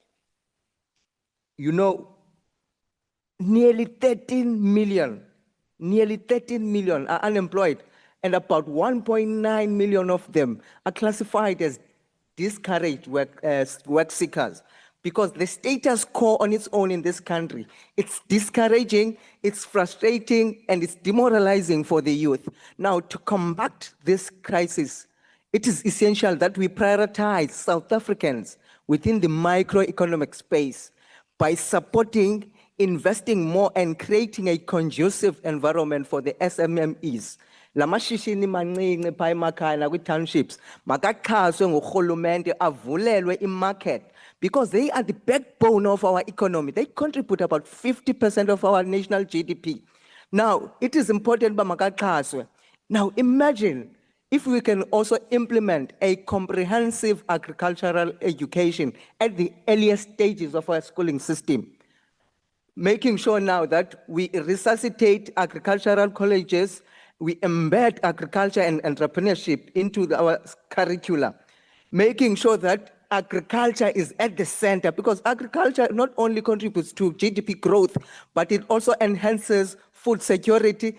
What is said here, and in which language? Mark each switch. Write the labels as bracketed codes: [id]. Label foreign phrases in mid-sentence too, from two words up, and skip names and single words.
[en] nearly 13 million are unemployed, and about 1.9 million of them are classified as discouraged work seekers, because the status quo on its own in this country, it's discouraging, it's frustrating, and it's demoralizing for the youth. Now, to combat this crisis, it is essential that we prioritize South Africans within the microeconomic space by supporting, investing more, and creating a conducive environment for the SMMEs. [xh] Lamashishini mancinci pha emakhaya nakwi-townships makaxhaswe ngurhulumente avulelwe i-market, [en] because they are the backbone of our economy. They contribute about 50% of our national GDP. Now, it is important [xh] uba makaxhaswe. [en] Now, imagine if we can also implement a comprehensive agricultural education at the earliest stages of our schooling system, making sure now that we resuscitate agricultural colleges, we embed agriculture and entrepreneurship into our curricula, making sure that agriculture is at the center, because agriculture not only contributes to GDP growth, but it also enhances food security.